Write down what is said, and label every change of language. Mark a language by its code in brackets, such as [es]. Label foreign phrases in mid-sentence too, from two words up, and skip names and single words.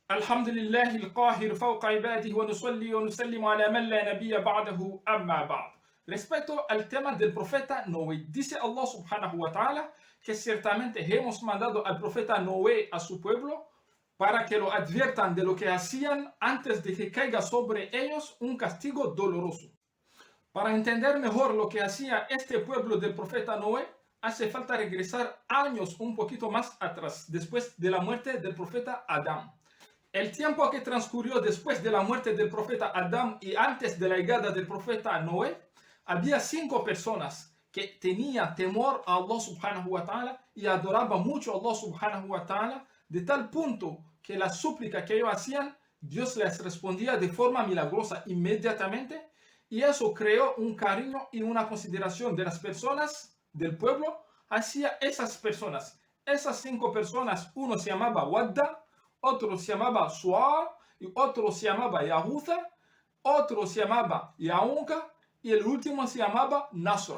[ar] الحمد لله القاهر فوق عباده ونصلي ونسلم على من لا نبي بعده أما بعد. [es] Respecto al tema del profeta Noé, dice Allah [ar] سبحانه وتعالى [es] que ciertamente hemos mandado al profeta Noé a su pueblo para que lo adviertan de lo que hacían antes de que caiga sobre ellos un castigo doloroso. Para entender mejor lo que hacía este pueblo del profeta Noé, hace falta regresar años un poquito más atrás, después de la muerte del profeta Adán. El tiempo que transcurrió después de la muerte del profeta Adán y antes de la llegada del profeta Noé, había 5 personas que tenían temor a Allah [ar] سبحانه وتعالى [es] y adoraban mucho a Allah [ar] سبحانه وتعالى, [es] de tal punto que la súplica que ellos hacían, Dios les respondía de forma milagrosa inmediatamente, y eso creó un cariño y una consideración de las personas del pueblo hacia esas personas. Esas 5 personas, uno se llamaba Wadda, otro se llamaba Su'a, y otro se llamaba Yahutha, otro se llamaba Yaunka, y el último se llamaba Nasra.